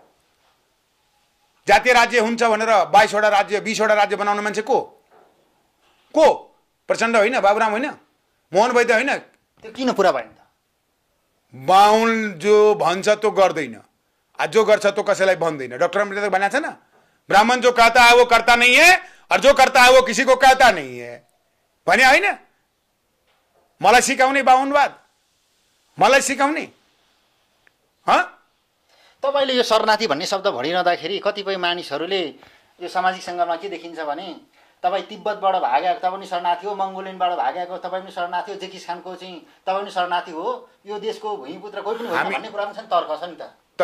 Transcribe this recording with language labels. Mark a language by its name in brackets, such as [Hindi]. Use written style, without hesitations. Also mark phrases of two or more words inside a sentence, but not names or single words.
[Nepali] जातीय राज्य हुन्छ भनेर 22 वटा राज्य 20 वटा राज्य बनाउने मान्छे को? प्रचण्ड होइन, बाबुराम होइन, मोहन वैद्य होइन। त्यो किन पुरा भएन त? बाहुन जो भन्छ त्यो गर्दैन, जो गर्छ त्यो कसैलाई भन्दैन। डॉक्टर अम्बेडकर भनेको छ न, [Hindi] ब्राह्मण जो कहता है वो करता नहीं है और जो करता है वो किसी को कहता नहीं है [Nepali] भने होइन? मलाई सिकाउने बाहुनवाद, मलाई सिकाउने। तपाईँले यो शरणार्थी भन्ने शब्द भनिरहँदाखेरि कतिपय मानिसहरूले यो सामाजिक सञ्जालमा के देखिन्छ भने तपाईँ तिब्बतबाट भागेको तपाईँ पनि शरणार्थी हो, मङ्गोलियनबाट भागेको तपाईँ पनि शरणार्थी हो, जेकिस खानको चाहिँ तपाईँ पनि शरणार्थी हो, यो देशको भूमिपुत्र कोही पनि होइन भन्ने कुरा पनि छ नि, तर्क छ नि त।